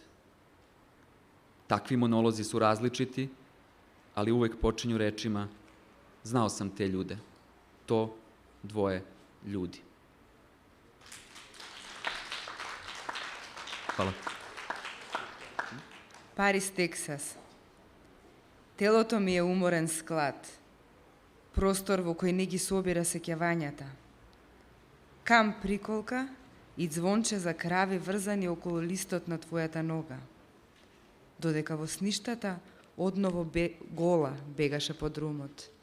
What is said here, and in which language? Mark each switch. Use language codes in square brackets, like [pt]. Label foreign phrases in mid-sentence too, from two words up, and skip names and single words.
[sr] Takvi monolozi su različiti, ali uvek počinju rečima: znao sam te ljude. To dvoje ljudi. Hvala. Paris, Teksas. [mk] Телото ми е уморен склад. Простор во кој не ги собира сеќавањата. Камп приколка и звонче за крави врзани околу листот на твојата нога. Додека во сништата одново гола бегаше по друмот.